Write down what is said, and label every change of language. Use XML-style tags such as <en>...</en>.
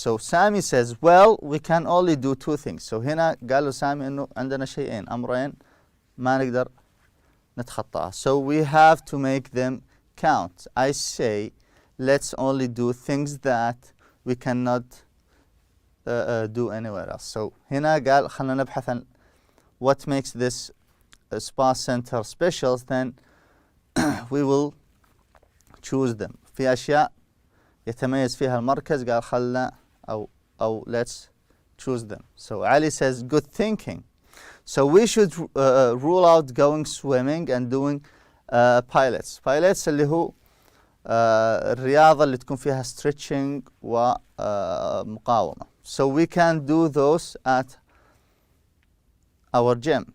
<en>So Sami says, well, we can only do two things.</en> <ar>So هنا قال له سامي إنه عندنا شيئين أمرين ما نقدر نتخطاها.</ar> <en>So we have to make them count. I say, let's only do things that we cannot do anywhere else. So</en> <ar>هنا قال خلنا نبحث عن</ar> <en>what makes this spa center special, then we will choose them.</en> <ar>في أشياء يتميز فيها المركز قال خلنا أو</ar> <en>let's choose them. So Ali says, good thinking. So we should rule out going swimming and doing pilates.</en> <ar>Pilates اللي هو الرياضة اللي تكون فيها stretching ومقاومة.</ar> <en>So we can do those at our gym.</en>